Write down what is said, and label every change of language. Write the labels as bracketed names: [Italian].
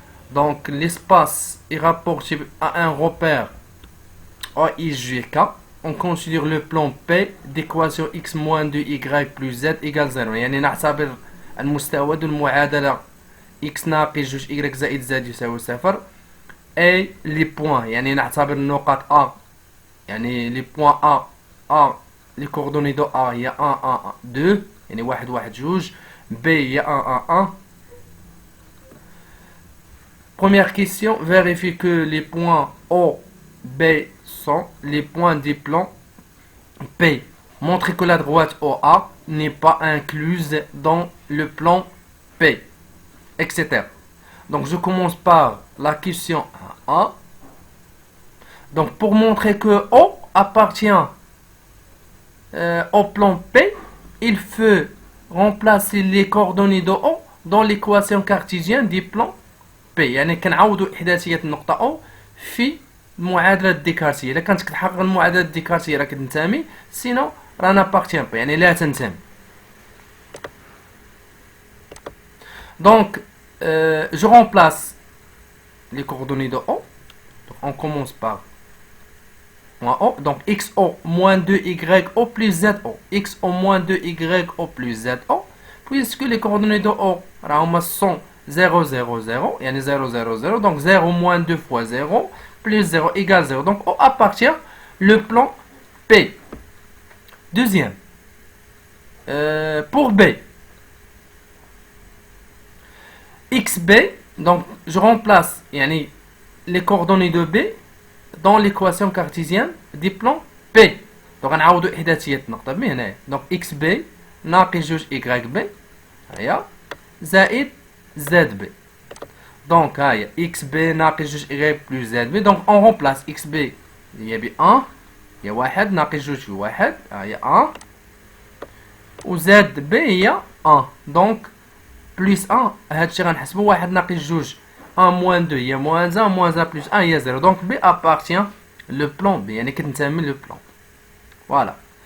[French] Donc l'espace est rapporté à un repère AIGK. On considère le plan P d'équation x moins 2y plus z égale 0. [Arabic] يعني نعتبر المستوى ذو المعادلة x ناقص 2 y زائد z يساوي 0. A les points، يعني نعتبر النقاط A، يعني [French] les points A les coordonnées de A [Arabic] هي 1 1 2، يعني 1 1 2. B هي 1 1 1. [French] Première question, vérifie que les points O, B sont les points des plans P. Montrez que la droite OA n'est pas incluse dans le plan P, etc. Donc je commence par la question 1. Donc pour montrer que O appartient au plan P, il faut remplacer les coordonnées de O dans l'équation cartésienne du plan P. [Arabic] يعني كنعوضوا إحداثية النقطة O في المعادلة الديكارتية. إلا كانت كتحقق المعادلة الديكارتية راه كتنتمي، سينو راه نابارتيان با، يعني لا تنتمي. [French] Donc je remplace les coordonnées de O. Donc on commence par moins O. Donc XO moins 2YO plus ZO. XO moins 2YO plus ZO. Puisque les coordonnées de O sont 0 0 0, [Arabic] يعني 0 0 0, [French] donc 0 moins 2 fois 0 plus 0 égale 0. Donc O appartient le plan P. Deuxième, pour B, XB, donc je remplace يعني les coordonnées de B dans l'équation cartésienne du plan P. [Arabic] donc غنعوضوا إحداثية النقطة B هنايا. donc XB ناقص 2 YB هيا زائد ZB. donc هاي XB ناقص 2 Y plus ZB. [French] donc on remplace XB [Arabic] هي ب 1 هي 1 ناقص 2 في 1 هي 1 و ZB هي 1. donc plus 1 هادشي غنحسبو 1 ناقص 2 1 moins 2 هي [French] moins 1 moins 1 plus 1 [Arabic] هي 0. [French] donc B appartient le plan B، [Arabic] يعني كتنتمي [French] le plan. voilà.